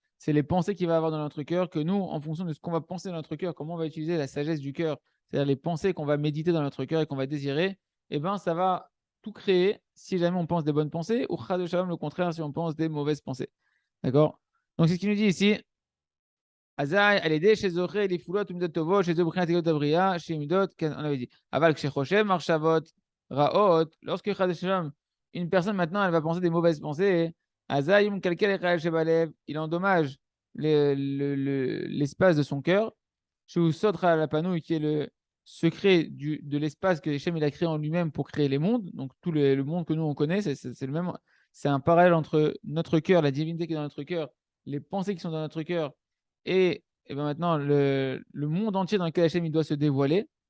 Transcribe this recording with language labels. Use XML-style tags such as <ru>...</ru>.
<fr>C'est les pensées qu'il va avoir dans notre cœur, que nous, en fonction de ce qu'on va penser dans notre cœur, comment on va utiliser la sagesse du cœur, c'est-à-dire les pensées qu'on va méditer dans notre cœur et qu'on va désirer, eh ben, ça va tout créer si jamais on pense des bonnes pensées, ou Chad Shalom, le contraire, si on pense des mauvaises pensées. D'accord? Donc, c'est ce qu'il nous dit ici.</fr> <he>Azaï, על ידי שזוכה לפעולות ומידות טובות, שזה מבחינת היות הבריאה, שהיא מידות, כן,</he> <fr>on avait dit.</fr> <he>אבל כשחושב מחשבות רעות,</he> <fr>lorsque חס ושלום, une personne maintenant, elle va penser des mauvaises pensées, Azaï, il</fr> <he>מקלקל אחד שבלב,</he> <fr>il endommage l'espace de son cœur,</fr> <he>שהוא סוד</he> <fr>la panouille, qui est le secret de l'espace que Hachem il a créé en lui-même pour créer les mondes, donc tout le monde que nous on connaît, c'est le même, c'est un parallèle entre notre cœur, la divinité qui est dans notre cœur, les pensées qui sont dans notre cœur, et ben maintenant, le monde entier dans lequel Hachem il doit se dévoiler,</fr>